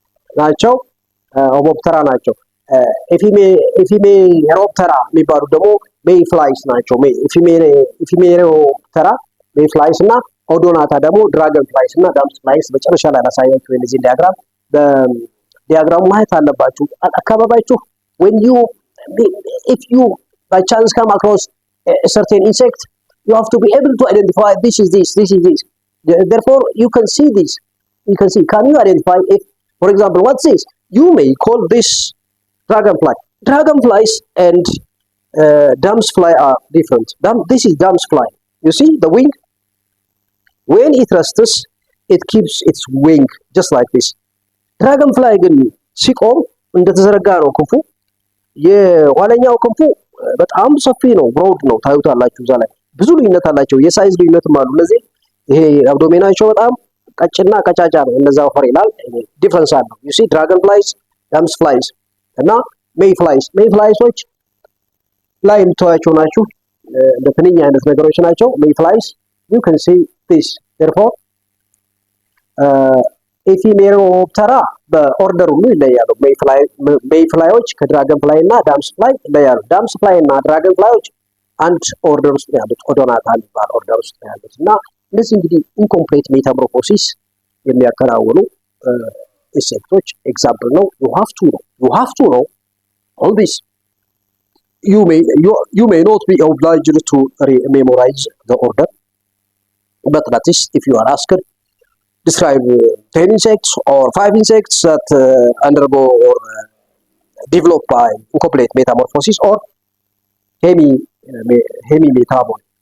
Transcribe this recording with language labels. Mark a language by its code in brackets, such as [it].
[am] ናቸው። ሆሞፕተራ ናቸው። ኤፊሜሮፕተራ የሚባሉት ደግሞ ሜይ ፍላይስ ናቸው። ኤፊሜሮፕተራ ሜይ ፍላይስ እና ኦዶናታ ደግሞ ድራገን ፍላይስ እና ዳምስ ፍላይስ። መጨረሻ ላይ ያሳያችሁ የዚህ ዲያግራም በዲያግራሙ ማየት አለባችሁ። አካባቢያችሁ [en] when you if you by chance come across a certain insect, you have to be able to identify this is this. Therefore you can see this. Can you identify if, for example, what's this? You may call this dragonfly. Dragonflies and damselfly are different. This is damselfly. You see the wing? When it rests, it keeps its wing just like this. [am] Dragonfly ግን ሲቆም እንደተዘረጋ ነው ክንፉ። የኋለኛው ክንፉ በጣም ሰፊ ነው፣ ብሮድ ነው። ታዩታላችሁ። እዛ ላይ ብዙ ልዩነት አላቸው። የሳይዝ ልዩነትም አሉ። እነዚህ ይሄ አብዶሜናቸው በጣም ቀጭና ቀጫጫ ነው። እነዛ ወፈር ይላል። ዲፈረንስ አለው። [en] you see dragonflies, damselflies [am] እና ሜይፍላይሶች ላይ የምታዩቸው ናቸው። እንደ ትንኝ አይነት ነገሮች ናቸው። ሜይፍላይስ [en] you can see this. [am] therefore ኤፊሜሮፕተራ በኦርደር ሁሉ ይለያሉ። ሜይፍላዮች ከድራገንፍላይ እና ዳምስፍላይ ይለያሉ። ዳምስፍላይ እና ድራገንፍላዮች አንድ ኦርደር ውስጥ ነው ያሉት። ኦዶናታ የሚባል ኦርደር ውስጥ ነው ያሉት እና እነዚህ እንግዲህ ኢንኮምፕሌት ሜታሞርፎሲስ የሚያከናውኑ ኢንሴክቶች ኤግዛምፕል ነው። [en] you have to know all this. You may not be obliged to memorize the order, but that is if you are asked describe 10 insects or 5 insects that undergo or develop by incomplete metamorphosis or hemimetabol.